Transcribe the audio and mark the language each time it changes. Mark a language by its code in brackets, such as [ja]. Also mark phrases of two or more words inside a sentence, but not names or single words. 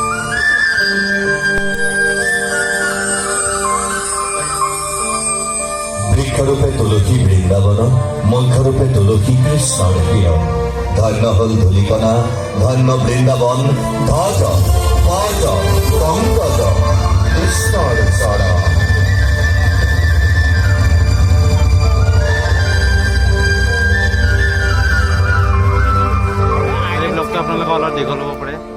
[bn] বৃক্ষরূপে তুলসী বৃন্দাবন, মূর্খরূপে তুলসী কৃষ্ণর প্রিয়। ধন্য হল ধূলিকণা, ধন্য বৃন্দাবন, ধ্বজ পজ পঙ্কজ কৃষ্ণর চরণ। [as] এই ব্লগটো আপোনালোকে অলপ দীঘল হ'ব পাৰে।